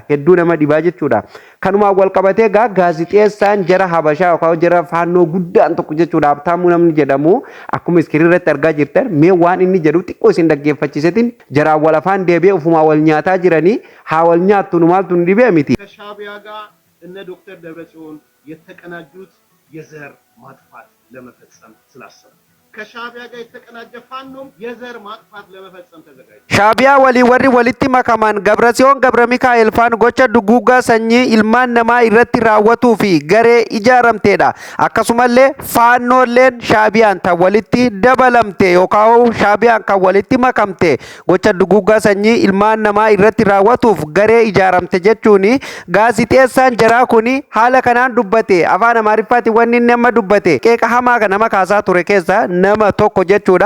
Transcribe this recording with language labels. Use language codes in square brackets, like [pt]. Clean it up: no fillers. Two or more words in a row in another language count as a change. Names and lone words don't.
[om] Hedduu nama dhibaa jechuudha. Kanumaan wal qabatee gaazixeessaan jara Habashaa yookaan jara faannoo guddaan tokko jechuudha. Habtaamuu namni jedhamu akkuma iskiriin irratti argaa jirtan mee waan inni jedhu xiqqoo isin dhaggeeffachiisetiin jaraan wal afaan deebi'ee ufumaa wal nyaataa jiranii haa wal nyaattu nu maaltu nu dhibee miti. [am] ከሻዕቢያ ጋር እነ ዶክተር ደብረጽዮን የተቀናጁት የዘር ማጥፋት ለመፈጸም ስላሰቡ ከሻዕቢያ ጋር የተቀናጀ ፋኖም የዘር ማጥፋት ለመፈጸም ተዘጋጅቷል። ሻዕቢያ [om] ወሪ ወሊtti makaman Gabratsiyoon Gabra Mikaa'el faan gocha duguugaa sanyii ilmaan namaa irratti raawwatuu fi garee ijaaramteedha. Akkasumallee faannoolleen Shaa'biyaan tan walitti dabalamte yookaan Shaa'biyaan kan walitti makamte gocha duguugaa sanyii ilmaan namaa irratti raawwatuuf garee ijaaramte jechuun gaazixeessaan jaraa kuni haala kanaan dubbate afaan Amaariffaatiin wanni inni amma dubbate qeeqa hamaa kan nama kaasaa ture keessa nama tokko jechuudha.